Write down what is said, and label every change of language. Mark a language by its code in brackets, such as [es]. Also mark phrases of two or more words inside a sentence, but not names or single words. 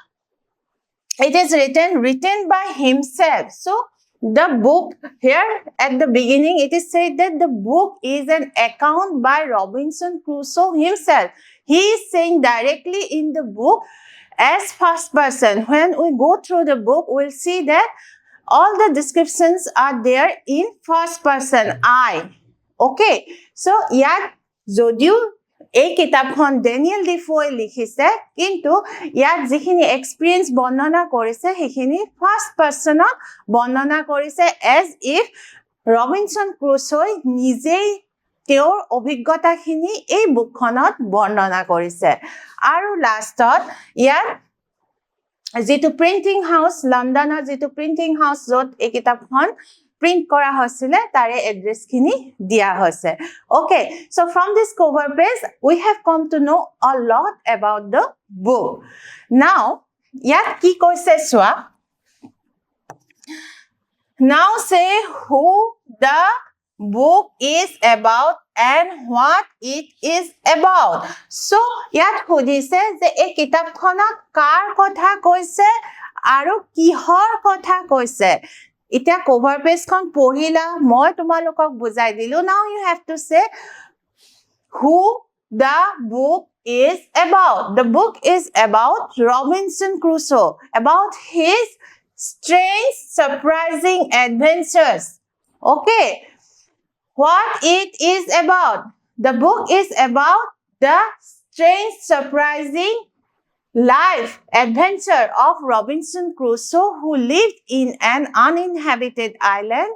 [en] it is written by himself so the book here at the beginning it is said that the book is an account by Robinson Crusoe himself he is saying directly in the book as first person when we go through the book we'll see that all the descriptions are there in first person I okay [as] so ইয়াত যদিও এই কিতাপখন ডেনিয়েল ডিফোয়ে লিখিছে কিন্তু ইয়াত যিখিনি এক্সপেৰিয়েন্স বৰ্ণনা কৰিছে সেইখিনি [en] first personত [as] বৰ্ণনা কৰিছে [en] as if [as] ৰবিনসন ক্ৰুছই নিজেই তেওঁৰ অভিজ্ঞতাখিনি এই বুকখনত বৰ্ণনা কৰিছে আৰু লাষ্টত ইয়াত যেটো [en] printing house [as] লণ্ডনৰ যেটো [en] printing house [as] যত এই কিতাপখন print কৰা হৈছিল তাৰ address খিনি দিয়া হৈছে [en] okay so from this cover page we have come to know a lot about the book now [as] ইয়াত কি কৈছে চোৱা [en] now say who the book is about and what it is about [as] so ইয়াত খুজিছে যে এই কিতাপখনত কাৰ কথা কৈছে আৰু কিহৰ কথা কৈছে এইটো [en] cover page [as] খন পহিলা মই তোমালোকক বুজাই দিলোঁ [en] now you have to say who the book is about the book is about Robinson Crusoe about his strange surprising adventures okay what it is about the book is about the strange surprising life adventure of Robinson Crusoe who lived in an uninhabited island